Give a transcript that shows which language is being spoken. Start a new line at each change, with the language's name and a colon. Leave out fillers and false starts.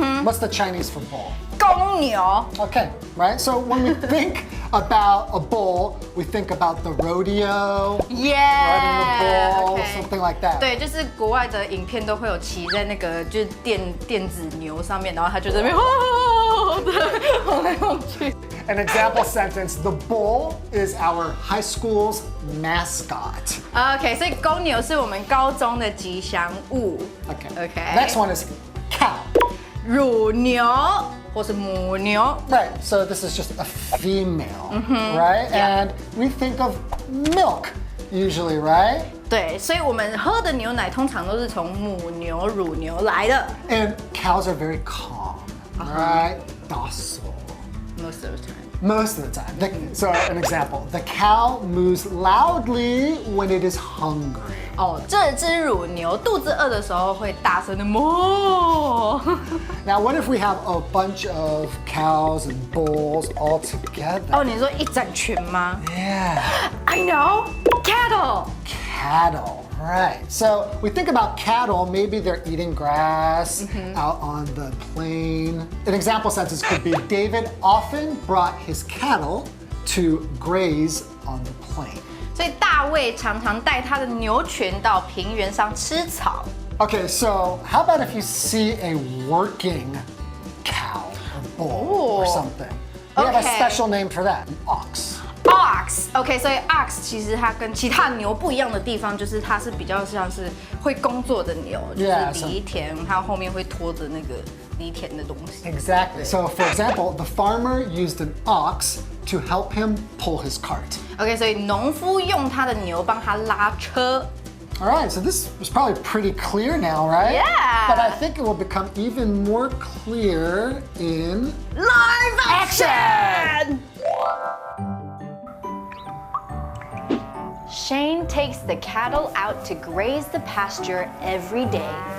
English: What's the Chinese for bull?
Chinese: 公牛。
English: Okay, right? So when we think about a bull, we think about the rodeo, riding the bull, OK. something like that.
Chinese: 对，就是国外的影片都会有骑在那个就是电子牛上面，然后他就在那边晃来晃去。
English: An example sentence, the bull is our high school's mascot.
Chinese: OK， 所以公牛是我们高中的吉祥物。
English: Okay. Okay. Next one is cow.
Chinese: 乳牛或是母牛。
English: Right, so this is just a female, right? Yeah. And we think of milk usually, right?
Chinese: 对，所以我们喝的牛奶通常都是从母牛、乳牛来的。
English: And cows are very calm, right? Docile. Most of the time. Most of the time. So an example, the cow moves loudly when it is hungry.
Chinese: 哦，这只乳牛肚子饿的时候会大声的哞。
English: Now, what if we have a bunch of cows and bulls all together?
Chinese: 哦，你说一整群吗
English: Yeah, ？I know, cattle. cattle, right. So we think about cattle, maybe they're eating grass out on the plain. An example sentence could be David often brought his cattle to graze on the plain.
Chinese: 所以大卫常常带他的牛群到平原上吃草。
English: Okay, so how about if you see a working cow or bull or Ooh. something? We have a Okay. special name for that, an ox.
Chinese: Ox，OK， 所以 ox 其实它跟其他牛不一样的地方，就是它是比较像是会工作的牛，就是
English: Yeah,
Chinese: 犁田，它后面会拖着那个犁田的东西。
English: Exactly. So for example, the farmer used an ox to help him pull his cart.
Chinese: OK， 所以农夫用他的牛帮他拉车。
English: All right, so this was probably pretty clear now, right? Yeah. But I think it will become even more clear in Live action! Shane takes the cattle out to graze the pasture every day.